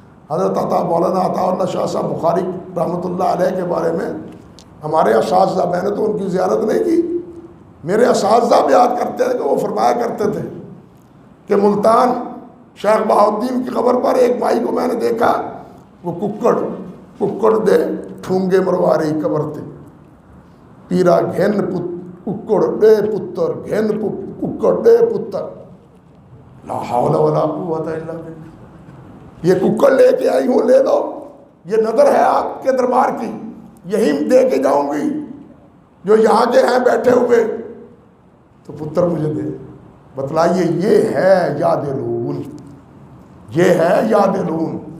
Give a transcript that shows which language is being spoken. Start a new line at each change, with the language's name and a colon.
Urdu: حضرت مولانا عطا اللہ شاہ صاحب بخاری رحمۃ اللہ علیہ کے بارے میں ہمارے اساتذہ، میں نے تو ان کی زیارت نہیں کی، میرے اساتذہ بیان کرتے تھے کہ وہ فرمایا کرتے تھے کہ ملتان شیخ بہاؤالدین کی قبر پر ایک بھائی کو میں نے دیکھا،
Punjabi: وہ ککڑ دے ٹھونگے مروا رہی قبر تے. پیرا گھن ککڑ دے پتر، گھن ککڑ دے پتر.
Arabic: لا حول ولا قوت الا باللہ.
Urdu: یہ ککڑ لے کے آئی ہوں، لے لو، یہ نظر ہے آپ کے دربار کی، یہی دے کے جاؤں گی. جو یہاں کے ہیں بیٹھے ہوئے تو پتر مجھے دے. بتلائیے یہ ہے یعدلون، یہ ہے یعدلون.